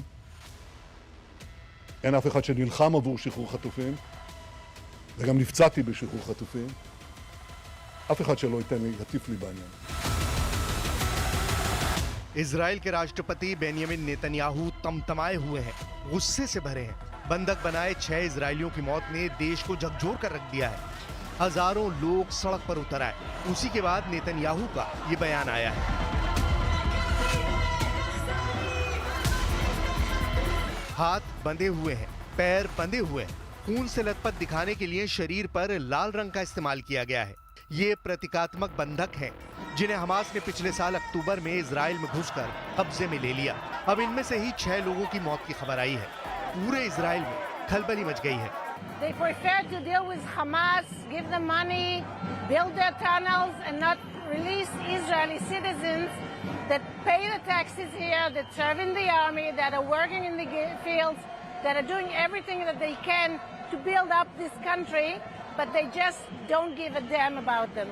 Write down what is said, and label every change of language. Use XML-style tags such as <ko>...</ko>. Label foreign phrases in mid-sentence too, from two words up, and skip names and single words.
<he>אין אף אחד שנלחם עבור שחרור חטופים, וגם נפצעתי בשחרור חטופים. אף אחד שלא ייתן לי, יטיף לי בעניין.</he> <hi>इजराइल के राष्ट्रपति बेंजामिन नेतन्याहू तमतमाए हुए हैं, गुस्से से भरे हैं। बंधक बनाए 6 इजरायलियों की मौत ने देश को झकझोर कर रख दिया है। हजारों लोग सड़क पर उतर आए। उसी के बाद नेतन्याहू का ये बयान आया है। हाथ बंधे हुए हैं, पैर बंधे हुए हैं। खून से लथपथ दिखाने के लिए शरीर पर लाल रंग का इस्तेमाल किया गया है। ये प्रतीकात्मक बंधक हैं, जिन्हें हमास ने पिछले साल अक्टूबर में इजराइल में घुसकर कब्जे में ले लिया। अब इनमें से ही 6 लोगों की मौत की खबर आई है। पूरे इजराइल में खलबली मच गई है।</hi> <en>They prefer to deal with Hamas, give them money, build their tunnels, and not release Israeli citizens that pay the taxes here, that serve in the army, that are working in the fields, that are doing everything that they can to build up this country, but they just don't give a damn about them.</en>